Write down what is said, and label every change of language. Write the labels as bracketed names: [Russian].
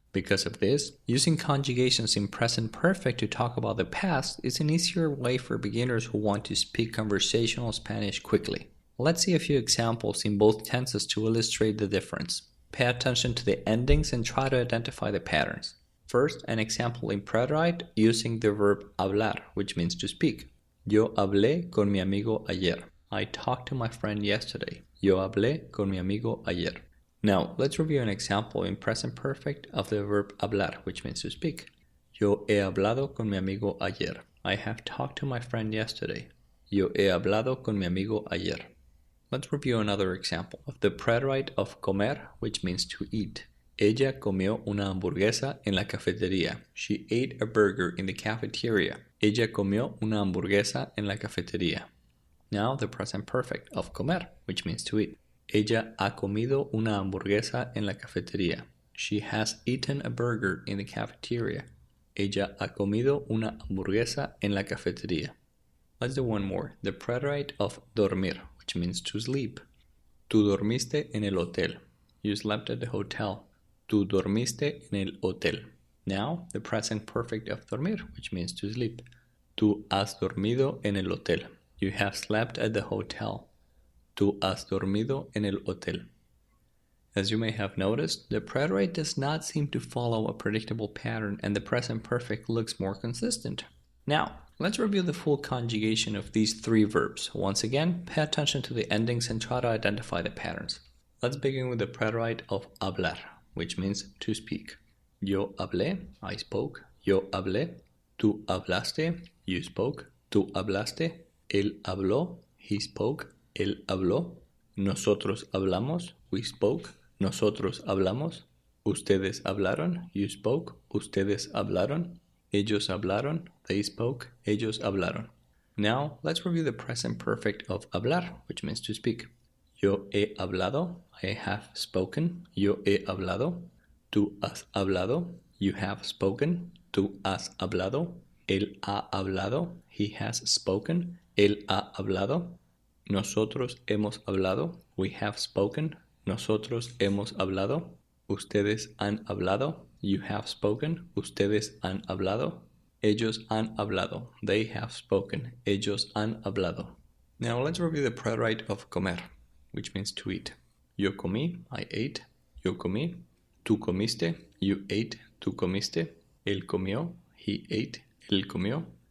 [English] Because of this, using conjugations in present perfect to talk about the past is an easier way for beginners who want to speak conversational Spanish quickly. Let's see a few examples in both tenses to illustrate the difference. Pay attention to the endings and try to identify the patterns. First, an example in preterite using the verb hablar, which means to speak. [Spanish] Yo hablé con mi amigo ayer. [English] I talked to my friend yesterday. [Spanish] Yo hablé con mi amigo ayer. [English] Now, let's review an example in present perfect of the verb hablar, which means to speak. [Spanish] Yo he hablado con mi amigo ayer. [English] I have talked to my friend yesterday. [Spanish] Yo he hablado con mi amigo ayer. [English] Let's review another example of the preterite of comer, which means to eat. [Spanish] Ella comió una hamburguesa en la cafetería. [English] She ate a burger in the cafeteria. [Spanish] Ella comió una hamburguesa en la cafetería. [English] Now the present perfect of comer, which means to eat. Ella ha comido una hamburguesa en la cafetería. She has eaten a burger in the cafeteria. Ella ha comido una hamburguesa en la cafetería. Let's do one more. The preterite of dormir, which means to sleep. [Spanish] Tú dormiste en el hotel. [English] You slept at the hotel. [Spanish] Tú dormiste en el hotel. [English] Now, the present perfect of dormir, which means to sleep. [Spanish] Tú has dormido en el hotel. [English] You have slept at the hotel. [Spanish] Tú has dormido en el hotel. [English] As you may have noticed, the preterite does not seem to follow a predictable pattern, and the present perfect looks more consistent. Now, let's review the full conjugation of these 3 verbs. Once again, pay attention to the endings and try to identify the patterns. Let's begin with the preterite of hablar, which means to speak. [Spanish] Yo hablé, [English] I spoke. [Spanish] Yo hablé. Tú hablaste, [English] you spoke. [Spanish] Tú hablaste. Él habló, [English] he spoke. [Spanish] Él habló. Nosotros hablamos, [English] we spoke. [Spanish] Nosotros hablamos. Ustedes hablaron, [English] you spoke. [Spanish] Ustedes hablaron. Ellos hablaron, [English] they spoke. [Spanish] Ellos hablaron. [English] Now, let's review the present perfect of hablar, which means to speak. [Spanish] Yo he hablado, [English] I have spoken. [Spanish] Yo he hablado. Tú has hablado, [English] you have spoken. [Spanish] Tú has hablado. Él ha hablado, [English] he has spoken. [Spanish] Él ha hablado. Nosotros hemos hablado, [English] we have spoken. [Spanish] Nosotros hemos hablado. Ustedes han hablado, [English] you have spoken. [Spanish] Ustedes han hablado. Ellos han hablado, [English] they have spoken. [Spanish] Ellos han hablado. [English] Now let's review the preterite of comer, which means to eat. [Spanish] Yo comí, [English] I ate. [Spanish] Yo comí. Tú comiste, [English] you ate. [Spanish] Tú comiste. Él comió, [English] he ate. [Spanish] Él comió.